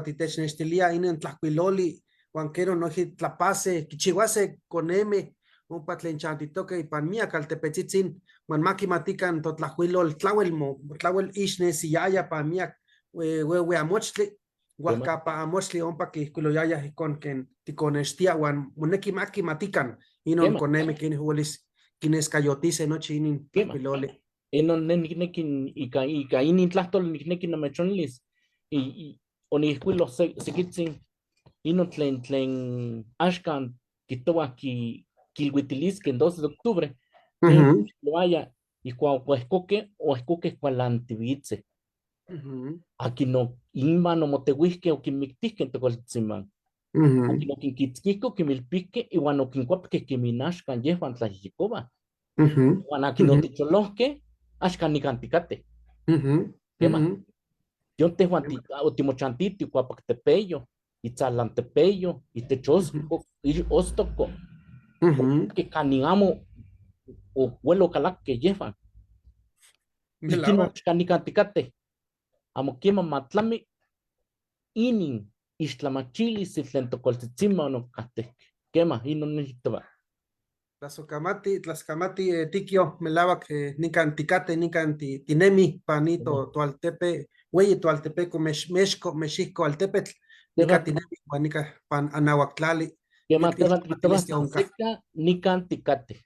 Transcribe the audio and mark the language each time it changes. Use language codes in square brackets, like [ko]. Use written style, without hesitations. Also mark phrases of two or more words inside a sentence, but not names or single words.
[nah] titechnextilia inin tlahkuiloli uan kero nochi tlapase, kichiuase koneme ompa tlen chantitokeh ipan miak altepetzitzin uan makimatikan totlahkuilol tlauel ixnesiyaya pa miak ueue amochtli, hualkapa amochtli ompa kihkuiloyayah ihkon ken tikonextia uan moneki makimatikan inon koneme ken uelis kineskayotise nochi inin tlahkuiloli. Inon nikneki ika inin tlahtol nikneki nomechonilis. Onihkuiloh sekitzin inon tlen axkan kihtowa kilhuitiliskeh 12 de octubre. Loaya ihkuak oehkokeh kualantiuitzeh. Akin inman omoteuihkeh okinmiktihkeh tokualtzitzinman. Akin okinkitzkihkeh okinmilpihkeh iuan okinkuapkeh kemin axkan yehuan tlayehyekovah. Iuan akin oticholohkeh axkan nikan tikateh. Quema. Yon tehuan otimochantitih ikuapak Tepeyo, Itzalantepeyo, itech Ostoko. Kanin amo okuel okalakeh yehuan. Ikinon axkan nikan tikateh. Amo keman matlami inin ixtlamachilis tlen tokualtzitzinman okahteh. Quema, inon nikihtowa. Tlaskamati tikio melauak nikan tikate nikan tinemi pani toaltepe ueyi toaltepeco mexihco altepetl nikan tinemi uan nikan pan anauaktlali. Quema, tehuan tikihtowa sanseka nikan tikateh.